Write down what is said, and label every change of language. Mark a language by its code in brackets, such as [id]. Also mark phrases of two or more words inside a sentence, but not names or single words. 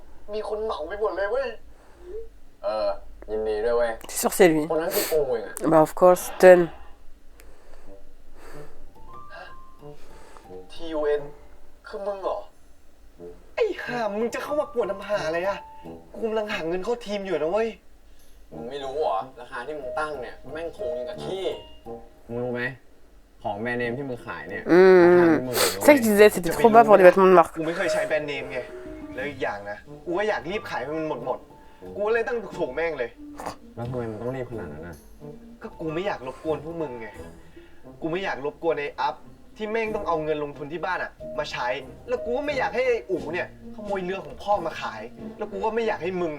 [th] มีคนเหมาไปหมดเลยเว้ย ยินดีด้วยเว้ย [fr] C'est sûr, c'est lui. [th] คนนั้นคือกูเองอะ [fr] Bah, [en] of course, Ten. [th] TUN คือมึงเหรอ ไอ้ห่ามึงจะเข้ามาปวดน้ำหาอะไรอะกูกำลังหาเงินเข้าทีมอยู่นะเว้ย มึงไม่รู้เหรอ ราคาที่มึงตั้งเนี่ย แม่งถูกยังกับขี้ มึงรู้ไหม ของแบรนด์เนมที่มึงขายเนี่ย [fr] C'est ça que je disais, c'était trop bas pour les vêtements de marque. [th] กูไม่เคยใช้แบรนด์เนมไง แล้วอีกอย่างนะ กูก็อยากรีบขายให้มันหมด กูเลยตั้งถูกๆแม่งเลย แล้วทำไมมันต้องรีบขนาดนั้นน่ะ ก็กูไม่อยากรบกวนพวกมึงไง กูไม่อยากรบกวนไอ้อัพที่แม่งต้องเอาเงินลงทุนที่บ้านอะมาใช้ แล้วกูก็ไม่อยากให้ไอ้อู๋เนี่ยขโมยเรือของพ่อมาขาย แล้วกูก็ไม่อยากให้มึงไง